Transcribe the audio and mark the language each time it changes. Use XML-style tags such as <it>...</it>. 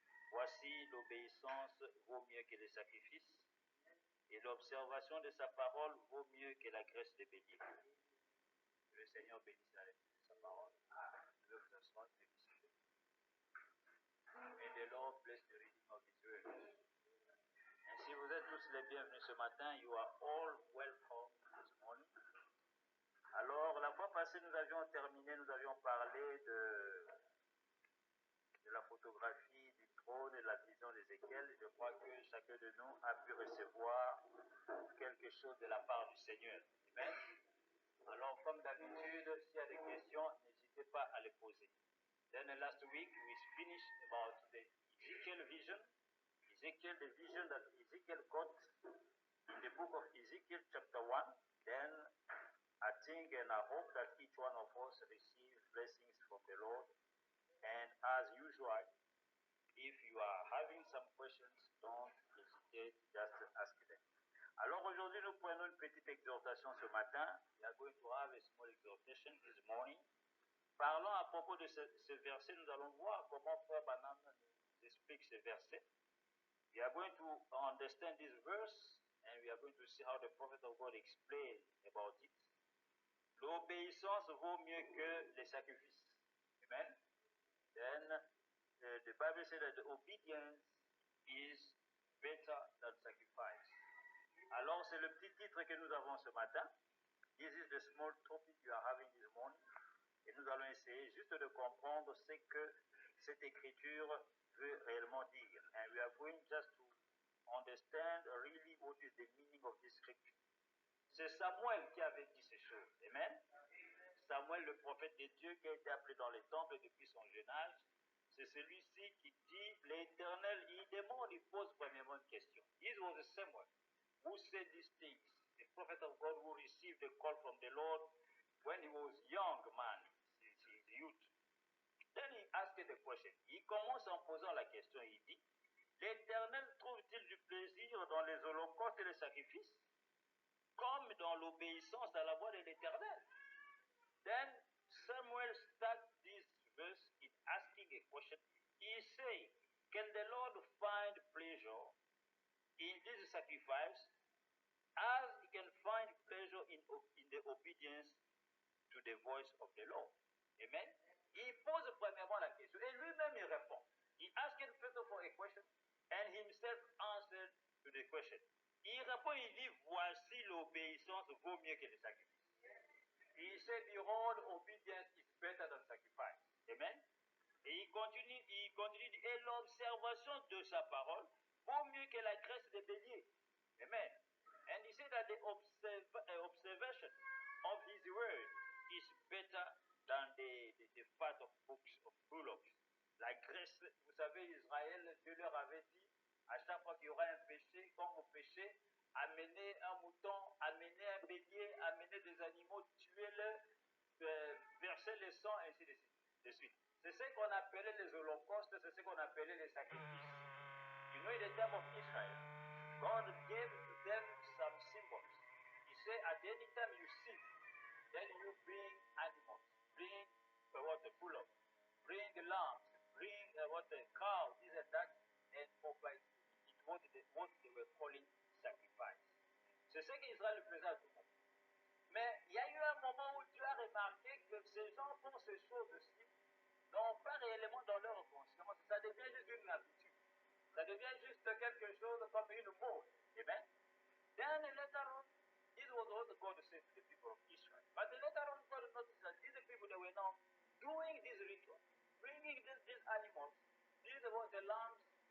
<fr>Voici, l'obéissance vaut mieux que les sacrifices, et l'observation de sa parole vaut mieux que la graisse des béliers. Que le Seigneur bénisse la lecture de sa parole. Je vais vous asseoir,</fr> <en>May the Lord bless the reading of His word.</en> <fr>Ainsi, vous êtes tous les bienvenus ce matin.</fr> <en>You are all welcome this morning.</en> <fr>Alors, la fois passée, nous avions parlé de la photographie du trône et de la vision d'Ézéchiel. Je crois que chacun de nous a pu recevoir quelque chose de la part du Seigneur. Amen. Alors, comme d'habitude, s'il y a des questions, n'hésitez pas à les poser.</fr> <en>Then last week, we finished about the Ezekiel vision. The vision that Ezekiel got in the book of Ezekiel chapter 1. Then I think and I hope that each one of us receive blessings from the Lord. And as usual, if you are having some questions, don't hesitate, just ask them.</en> <fr>Alors aujourd'hui, nous prenons une petite exhortation ce matin.</fr> <en>We are going to have a small exhortation this morning.</en> <fr>Parlons à propos de ce verset. Nous allons voir comment Frère Branham nous explique ce verset.</fr> <en>We are going to understand this verse, and we are going to see how the prophet of God explained about it.</en> <fr>L'obéissance vaut mieux que les sacrifices. Amen.</fr> <en>Then the Bible says that the obedience is better than sacrifice.</en> <fr>Alors c'est le petit titre que nous avons ce matin.</fr> <en>This is the small topic you are having this morning.</en> <fr>Et nous allons essayer juste de comprendre ce que cette écriture veut réellement dire.</fr> <en>And we are going just to understand really what is the meaning of this scripture.</en> <fr>C'est Samuel qui avait dit ces choses. Amen. Samuel, le prophète de Dieu, qui a été appelé dans les temples depuis son jeune âge, c'est celui-ci qui dit, l'Éternel, il demande, il pose premièrement une question.</fr> <en>This was Samuel who said these things, the prophet of God who received the call from the Lord when he was young man, his youth. Then he asked the question.</en> <fr>Il commence en posant la question, il dit, l'Éternel trouve-t-il du plaisir dans les holocaustes et les sacrifices, comme dans l'obéissance à la voix de l'Éternel?</fr> <en>Then Samuel starts this verse in asking a question. He says, can the Lord find pleasure in this sacrifice as he can find pleasure in the obedience to the voice of the Lord. Amen.</en> <fr>Il pose premièrement la question et lui-même il répond.</fr> <en>He asked first of all a question and himself answered to the question.</en> <fr>Il répond, il dit, voici l'obéissance vaut mieux que le sacrifice.</fr> <en>Il said, behold, obedience is better than sacrifice. Amen.</en> <fr>Et il continue, et l'observation de sa parole vaut mieux que la graisse des béliers. Amen.</fr> <en>And he said that the observation of his word is better than the fat of bullocks.</en> <fr>La graisse, vous savez, Israël, Dieu leur avait dit, à chaque fois qu'il y aura un péché, comme au péché, amener un mouton, amener un bélier, amener des animaux, tuer-le, verser le sang, ainsi de suite. C'est ce qu'on appelait les holocaustes, c'est ce qu'on appelait les sacrifices.</fr> <en>You know, in the time of Israel, God gave them some symbols. He said, at any time you sin, then you bring animals, bring the bullock, bring lambs, bring the cow, this and that, and offer it. It what they were calling sacrifice.</en> <fr>C'est ce qu'Israël faisait à tout le monde. Mais il y a eu un moment où Dieu a remarqué que ces gens font ces choses-ci, n'ont pas réellement dans leur conscience. Ça devient juste une habitude. Ça devient juste quelque chose comme une mode. Amen.</fr> <en>Then later on, this was what God said to the people of Israel. But later on, God noticed that these people that were now doing this ritual, bringing these animals, these were the lambs.</en>